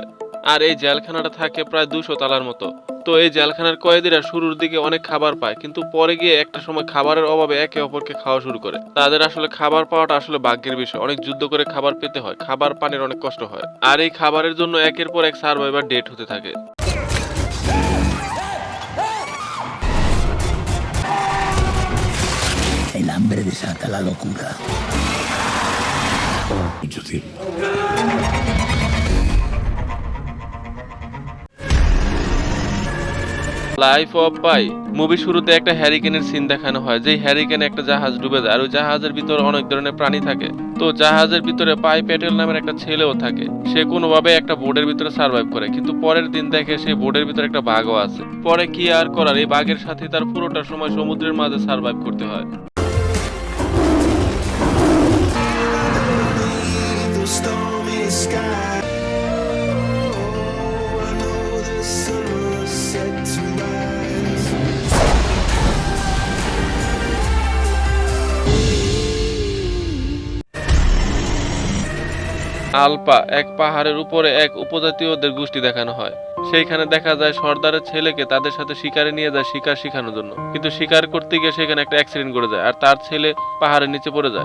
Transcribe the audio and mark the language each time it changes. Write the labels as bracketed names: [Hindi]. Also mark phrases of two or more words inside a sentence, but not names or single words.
[Bangla] আর এই জেলখানাটা থাকে প্রায় 200 তলার মতো। তো এই জেলখানার কয়েদিরা শুরুর দিকে অনেক খাবার পায়, কিন্তু পরে গিয়ে একটা সময় খাবারের অভাবে একে অপরকে খাওয়া শুরু করে। তাদের আসলে খাবার পাওয়াটা আসলে ভাগ্যের বিষয়, অনেক যুদ্ধ করে খাবার পেতে হয়, খাবার পানির অনেক কষ্ট হয়। আর এই খাবারের জন্য একের পর এক [English] survivor dead [Bangla] হতে থাকে। [Spanish] El hambre desata la locura. Mucho tiempo. [Bangla] লাইফ অফ পাই। মুভি শুরুতে একটা হ্যারিকেনের সিন দেখানো হয়, যেই হ্যারিকেনে একটা জাহাজ ডুবে যায়, আর ওই জাহাজের ভিতরে অনেক ধরনের প্রাণী থাকে। তো জাহাজের ভিতরে পাই প্যাটেল নামের একটা ছেলেও থাকে। সে কোনোভাবে একটা বোর্ডের ভিতরে সার্ভাইভ করে, কিন্তু পরের দিন দেখে সেই বোর্ডের ভিতরে একটা বাঘও আছে। পরে কি আর করার, এই বাঘের সাথে তার পুরোটা সময় সমুদ্রের মাঝে সার্ভাইভ করতে হয়। [English] The stormy sky. I know the sun was set to rise. [Bangla] আলপা, এক পাহাড়ের উপরে এক উপজাতীয়দের গোষ্ঠী দেখানো হয়। সেইখানে দেখা যায় সর্দারের ছেলেকে তাদের সাথে শিকারে নিয়ে যায় শিকার শেখানোর জন্য, কিন্তু শিকার করতে গিয়ে সেখানে একটা অ্যাক্সিডেন্ট করে যায়, আর তার ছেলে পাহাড়ের নিচে পড়ে যায়।